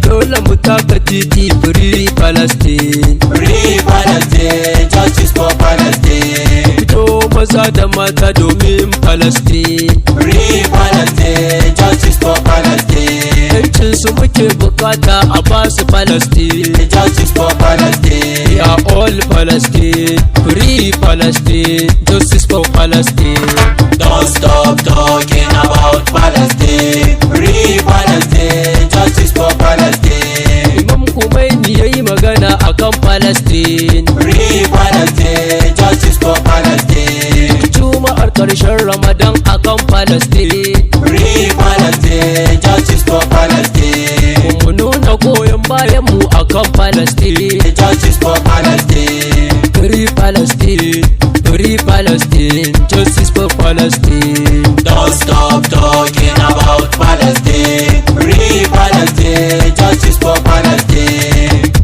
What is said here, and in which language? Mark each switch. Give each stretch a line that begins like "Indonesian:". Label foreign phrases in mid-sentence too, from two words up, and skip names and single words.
Hausa: Dole mu taka titi,
English: free Palestine. Free Palestine, justice for Palestine.
Hausa: Fito maza da mata domin Palestine.
English: Free Palestine, justice for Palestine.
Hausa: Yancin su muke bukata a ba su Palestine.
English: Justice for Palestine. We are all Palestine. Free Palestine. Justice for Palestine. Don't stop talking about Palestine. Free Palestine. Justice for Palestine.
Hausa: Imam Khomeini ya yi magana a kan Palestine.
English: Free Palestine. Justice for Palestine.
Hausa: Juma'ar ƙarshen Ramadan akan Palestine.
English: Free Palestine, justice for Palestine.
Hausa: Mu nuna goyon bayan mu akan Palestine.
English: Justice for Palestine. Free Palestine, free Palestine, justice for Palestine. Don't stop talking about Palestine. Free Palestine, justice for Palestine.